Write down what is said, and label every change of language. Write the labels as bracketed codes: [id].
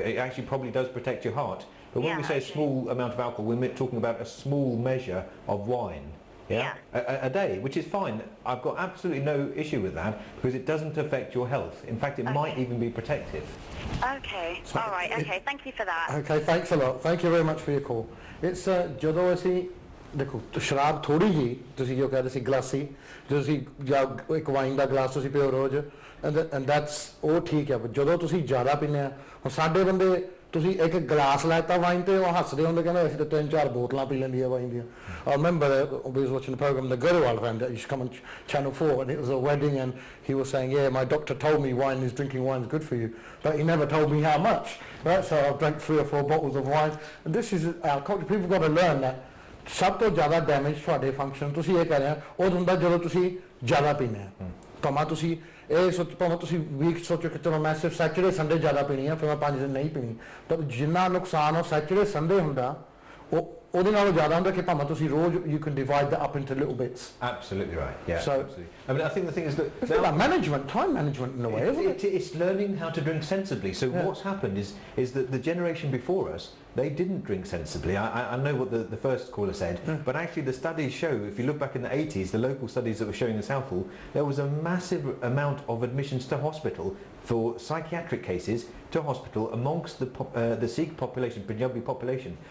[en] It actually probably does protect your heart. But when we say a small amount of alcohol, we're talking about a small measure of wine. a day, which is fine. I've got absolutely no issue with that because it doesn't affect your health. In fact, it might even be protective. Okay, all right, okay, thank you for that. Okay, thanks a lot. Thank you very much for your call. It's [pa] ਜਦੋਂ ਅਸੀਂ ਦੇਖੋ ਸ਼ਰਾਬ ਥੋੜੀ ਜੀ ਤੁਸੀਂ ਜੋ ਕਹਿੰਦੇ ਸੀ ਗਲਾਸੀ ਤੁਸੀਂ ਜਾਂ ਇੱਕ ਵਾਈਨ ਦਾ ਗਲਾਸ ਤੁਸੀਂ ਪੀਓ ਰੋਜ਼ [en] and that's [pa] ਉਹ ਠੀਕ ਹੈ, ਜਦੋਂ ਤੁਸੀਂ ਜ਼ਿਆਦਾ ਪੀਂਦੇ ਆ ਹੁਣ ਸਾਡੇ ਬੰਦੇ ਤੁਸੀਂ ਇੱਕ ਗਲਾਸ ਲੈਤਾ ਵਾਈਨ ਤੇ ਉਹ ਹੱਸਦੇ ਹੁੰਦੇ ਕਹਿੰਦੇ ਅਸੀਂ ਤਾਂ 3-4 ਬੋਤਲਾਂ ਪੀ ਲੈਂਦੀਆਂ ਵਾਈਨ ਦੀਆਂ. [en] I remember we was watching the program, the Gurprit Pannu that used to come on Channel 4, and it was a wedding, and he was saying, yeah, my doctor told me drinking wine is good for you, but he never told me how much, right? So I've drank 3 or 4 bottles of wine, and this is our culture. People got to learn that [pa] ਸਭ ਤੋਂ ਜ਼ਿਆਦਾ damage ਤੁਹਾਡੇ function ਤੁਸੀਂ ਇਹ ਕਰ ਰਹੇ ਹੋ ਉਹ ਹੁੰਦਾ ਜਦੋਂ ਤੁਸੀਂ ਜ਼ਿਆਦਾ ਪੀਂਦੇ ਆ ਭਾਵੇਂ ਤੁਸੀਂ ਇਹ ਸੋਚ ਭਾਵੇਂ ਤੁਸੀਂ ਵੀਕ ਸੋਚੋ ਕਿ ਚਲੋ ਮੈਂ ਸਿਰਫ ਸੈਚਰਡੇ ਸੰਡੇ ਜ਼ਿਆਦਾ ਪੀਣੀ ਆ ਫਿਰ ਮੈਂ 5 ਦਿਨ ਨਹੀਂ ਪੀਣੀ ਤਾਂ ਜਿੰਨਾ ਨੁਕਸਾਨ ਉਹ ਸੈਚਰਡੇ ਸੰਡੇ ਹੁੰਦਾ ਉਹ ਉਹਦੇ ਨਾਲੋਂ ਜ਼ਿਆਦਾ ਹੁੰਦਾ ਕਿ ਭਾਵੇਂ ਤੁਸੀਂ ਰੋਜ਼ [en] you can divide that up into little bits. Absolutely right, yeah. So, absolutely. I mean, I think the thing is that it's like management, time management in a way, isn't it? It's learning how to drink sensibly. So what's happened is that the generation before us, they didn't drink sensibly. I know what the first caller said, but actually the studies show, if you look back in the 80s, the local studies that were showing in Southall, there was a massive amount of admissions to hospital for psychiatric cases to hospital amongst the Sikh population, Punjabi population.